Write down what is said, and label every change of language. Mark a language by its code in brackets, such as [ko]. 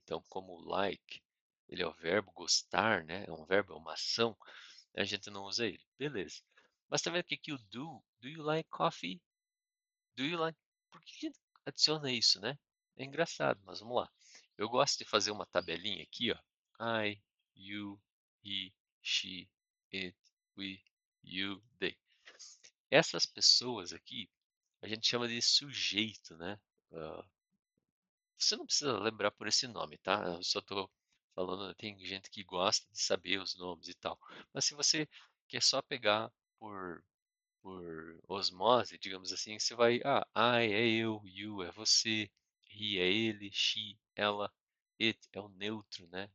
[pt] Então, como o like, ele é o verbo gostar, né? É um verbo, é uma ação. A gente não usa ele. Beleza. Mas tá vendo que aqui o do? [en] Do you like coffee? Do you like? [pt] Por que a gente adiciona isso, né? É engraçado, mas vamos lá. Eu gosto de fazer uma tabelinha aqui, ó. [en] I, you, he, she, it, we, you, they. [pt] Essas pessoas aqui, a gente chama de sujeito, né? Ah, você não precisa lembrar por esse nome, tá? Eu só tô falando, tem gente que gosta de saber os nomes e tal. Mas se você quer só pegar por osmose, digamos assim, você vai, I é eu, you é você, he é ele, she, ela, it é o neutro, né?